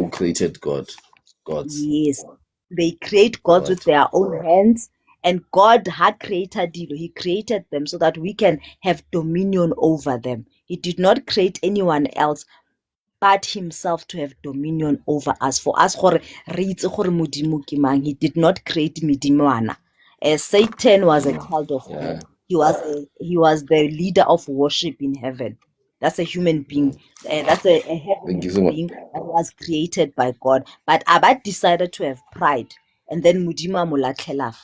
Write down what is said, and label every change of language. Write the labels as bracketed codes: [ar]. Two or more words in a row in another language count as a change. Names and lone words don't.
[en] who created gods? yes, they create All gods with right. their own hands, and God had created Dilo. He created them so that we can have dominion over them. He did not create anyone else but himself to have dominion over us. For us, [tn] gore re itse gore Modimo ke mang. [en] He did not create Midimwana. Satan was a child of God. He was the leader of worship in heaven. That's a human being. That's a Thank you heavenly so much. being that was created by God. But Abba decided to have pride, and then [tn] Modimo amolatlhelafa.